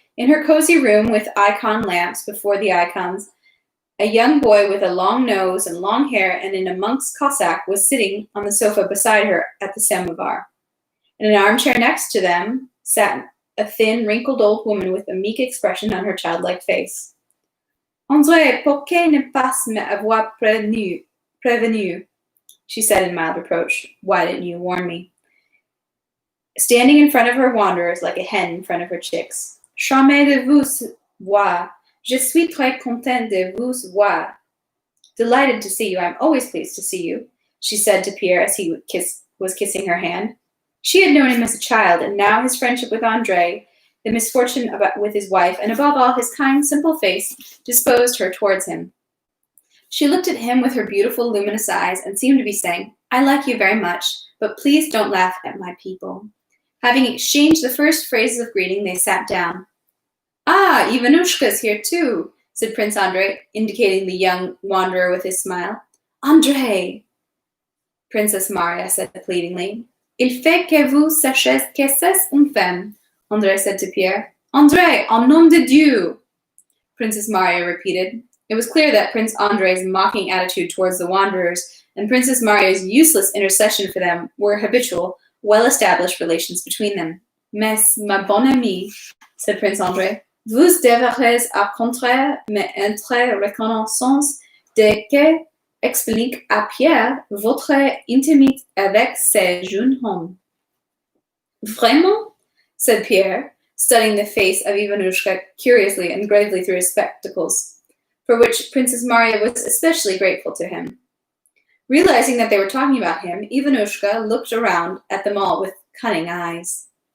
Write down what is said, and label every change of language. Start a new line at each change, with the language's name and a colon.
English: In her cozy room with icon lamps before the icons, a young boy with a long nose and long hair and in a monk's cassock was sitting on the sofa beside her at the samovar. In an armchair next to them sat a thin, wrinkled old woman with a meek expression on her childlike face.
French: "André, pourquoi ne pas m'avoir prévenu?"
English: she said in mild reproach. "Why didn't you warn me?" Standing in front of her wanderers like a hen in front of her chicks.
French: "Charmée de vous voir. Je suis très contente de vous voir."
English: "Delighted to see you. I'm always pleased to see you," she said to Pierre as he was kissing her hand. She had known him as a child, and now his friendship with André, the misfortune with his wife, and above all his kind, simple face, disposed her towards him. She looked at him with her beautiful, luminous eyes and seemed to be saying, "I like you very much, but please don't laugh at my people." Having exchanged the first phrases of greeting, they sat down. "Ah, Ivanushka's here too," said Prince Andrei, indicating the young wanderer with his smile. "André," Princess Maria said pleadingly.
French: "Il faut que vous sachiez que c'est une femme,"
English: André said to Pierre.
French: "André, en nom de Dieu," Princess Maria repeated.
English: It was clear that Prince Andrei's mocking attitude towards the wanderers and Princess Maria's useless intercession for them were habitual, well-established relations between them.
French: "Mais, ma bonne amie,"
English: said Prince André,
French: "vous devrez au contraire m'être reconnaissance de que explique à Pierre votre intimité avec ce jeune homme." "Vraiment?"
English: said Pierre, studying the face of Ivanushka curiously and gravely through his spectacles, for which Princess Maria was especially grateful to him. Realizing that they were talking about him, Ivanushka looked around at them all with cunning eyes.